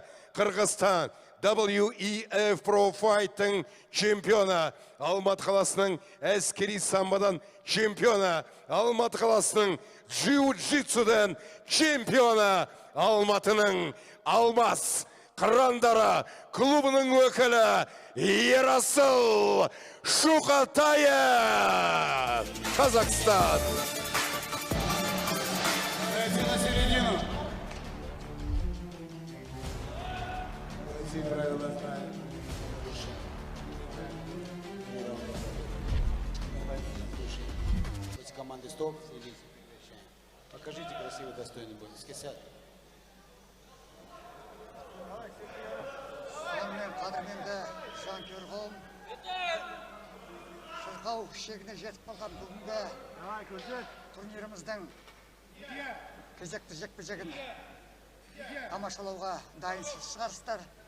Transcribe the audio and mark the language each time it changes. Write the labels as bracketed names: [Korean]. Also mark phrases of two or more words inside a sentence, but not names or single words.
[Kazakh] Қырғызстан WEF Pro Fight-тың чемпионы, Алматы қаласының әскери самбодан чемпионы, Алматы қаласының джиу-джитсудан чемпионы, Алматының Алмас қырандары клубының өкілі Ерасыл Шуқатаев, Қазақстан. [Russian] На середину. Команды стоп, следите. Покажите красивый, достойный бой. Скисят. [Kazakh] Сонымен қадірменді жанкүйер қауым, шырқау шегіне жетіп қалған бүгінгі турниріміздің кезекті жекпе-жегін тамашалауға дайынсыз шығарсыздар.